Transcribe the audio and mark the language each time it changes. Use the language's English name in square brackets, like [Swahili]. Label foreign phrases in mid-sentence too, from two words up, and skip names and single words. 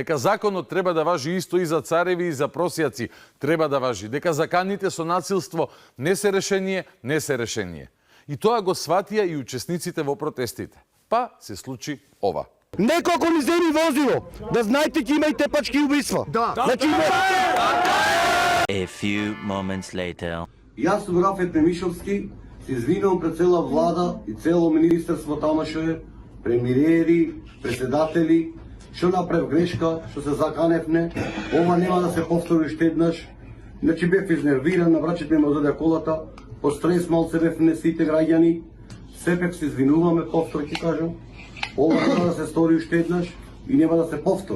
[Macedonian] Дека законот треба да важи исто и за цареви и за просјаци, треба да важи. Дека заканите со насилство не се решение. И тоа го сватија и учесниците во протестите. Па се случи ова. Некој ако ни земи возило, да знаете ќе има и тепачки убиства. Да. Значи, [English] A few moments later. [Macedonian] Јас сум Рафет Немишовски, се извинувам пред цела влада и цело министерство тамаше, премиери, председатели, што направив грешка, што се заканевне, ова нема да се повтори уште еднаш. Значи бев изнервиран, на врачите ми одеде колата, по стрес малце бев не сите граѓани, сепак се извинуваме, повтори ќе кажам, ова нема да се стори уште еднаш и нема да се повтори.